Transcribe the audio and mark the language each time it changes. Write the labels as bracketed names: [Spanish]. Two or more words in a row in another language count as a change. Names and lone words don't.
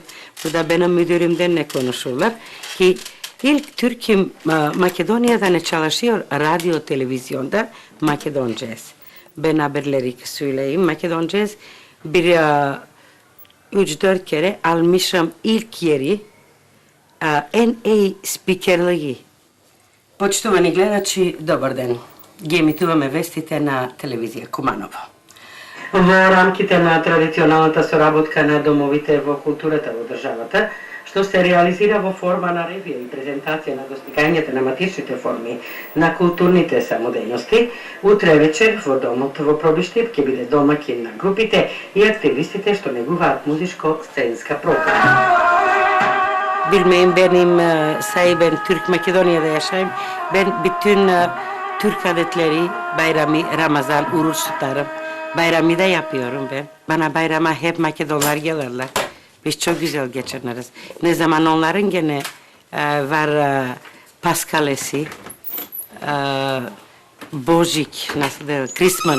[Turkish] Bu da benim müdürümden ne konuşurlar ki ilk Türk'üm Makedonya'da ne çalışıyor radyo televizyonda Makedoncez. Ben haberleri söyleyeyim Makedoncez bir 3-4 kere almışım ilk yeri en iyi spikerliği. [Serbian] Poštovani gledači, dobar dan. [Macedonian] Емитуваме вестите на телевизија Куманова. Во рамките на традиционалната соработка на домовите во културата во државата, што се реализира во форма на ревија и презентација на достигањата на матичните форми на културните самодејности, утре вечер во домот во Пробиштип ќе биде домаќин на групите и активистите што негуваат музичко-сценска програма. [Turkish] Bilmeyin benim ben Türk Makedonya'da yaşayayım. Ben bütün Türk adetleri, bayramı, Ramazan, oruç tutarım. Bayramı da yapıyorum ben. Bana bayrama hep Makedonlar gelirler. Biz çok güzel geçiniriz. Ne zaman onların gene var Paskalesi, Božik, nasıl der, Christmas.